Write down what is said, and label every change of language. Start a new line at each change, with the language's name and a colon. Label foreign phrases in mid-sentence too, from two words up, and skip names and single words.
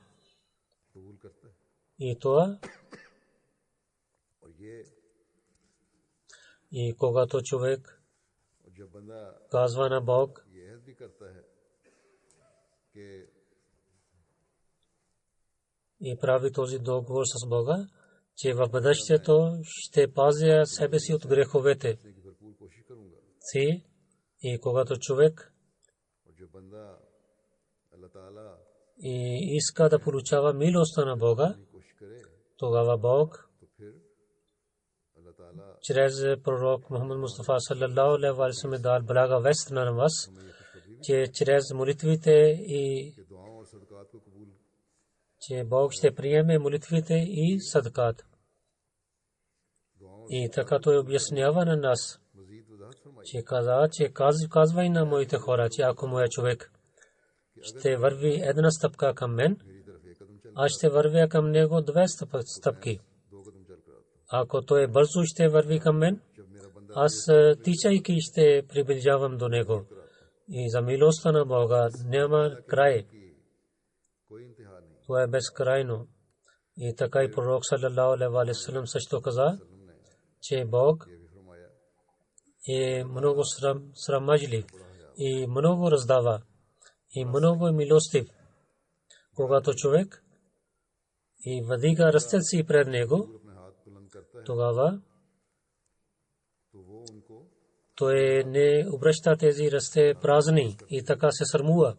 Bulgarian: И това, и когато човек казва на Бог, и прави този договор с Бога, че в бъдещето ще пазя себе си от греховете си. И когато човек и иска да получава милостта на Бога, тогава Бог чрез пророк Мухаммад Мустафа
Arabic: صلى الله عليه وسلم
Bulgarian: дал блага вест на вас, че чрез молитвите и че Бог ще приеме молитвите и садкат. И така той обяснява на нас, че казвай на моите хора, че ако моя човек ще върви една стъпка към мен, аз ще вървя към него две стъпки. Ако той бързо ще върви към мен, аз тичайки ще приближавам до него. И за милостта на Бога няма край. Това е безкрайно. И така и пророк
Arabic: صلى الله عليه وسلم
Bulgarian: също каза, че Бог е много срамежлив и много раздава и много е милостив. Когато човек и вдига ръцете си пред него, тогава той не обръща тези ръце празни и така се срамува.